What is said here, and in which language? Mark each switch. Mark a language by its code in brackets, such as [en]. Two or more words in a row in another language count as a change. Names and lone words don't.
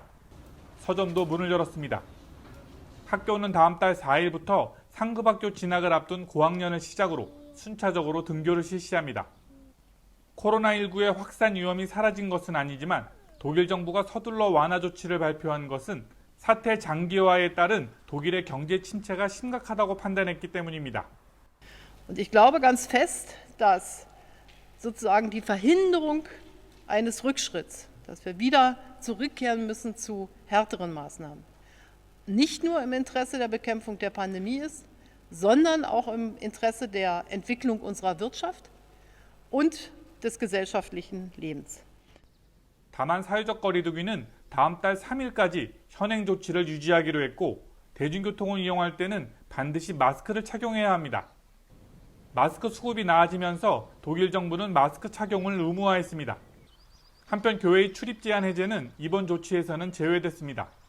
[ko] 서점도 문을 열었습니다. 학교는 다음 달 4일부터 상급학교 진학을 앞둔 고학년을 시작으로 순차적으로 등교를 실시합니다. 코로나19의 확산 위험이 사라진 것은 아니지만 독일 정부가 서둘러 완화 조치를 발표한 것은 사태 장기화에 따른 독일의 경제 침체가 심각하다고 판단했기 때문입니다. [de] Und ich glaube ganz fest, dass sozusagen die Verhinderung eines Rückschritts, dass wir wieder zurückkehren müssen zu härteren Maßnahmen, nicht nur im Interesse der Bekämpfung der Pandemie ist, sondern auch im Interesse der Entwicklung unserer Wirtschaft und des gesellschaftlichen Lebens. [ko] 다만 사회적 거리두기는 다음 달 3일까지 현행 조치를 유지하기로 했고 대중교통을 이용할 때는 반드시 마스크를 착용해야 합니다. 마스크 수급이 나아지면서 독일 정부는 마스크 착용을 의무화했습니다. 한편 교회의 출입 제한 해제는 이번 조치에서는 제외됐습니다.